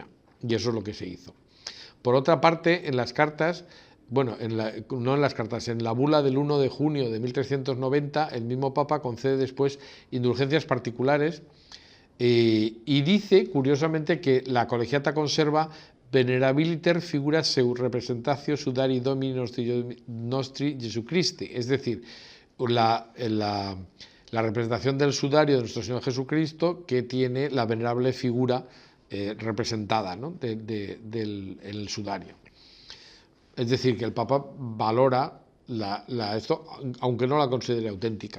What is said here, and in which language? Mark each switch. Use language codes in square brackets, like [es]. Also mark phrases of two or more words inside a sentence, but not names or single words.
[es] Y eso es lo que se hizo. Por otra parte, en las cartas, bueno, no en las cartas, en la bula del 1 de junio de 1390, el mismo Papa concede después indulgencias particulares y dice, curiosamente, que la colegiata conserva [la] venerabiliter figura seu representatio sudari Domini nostri Jesucristi, [es] es decir, la representación del sudario de nuestro Señor Jesucristo, que tiene la venerable figura representada, ¿no?, del sudario. Es decir, que el Papa valora esto, aunque no la considere auténtica.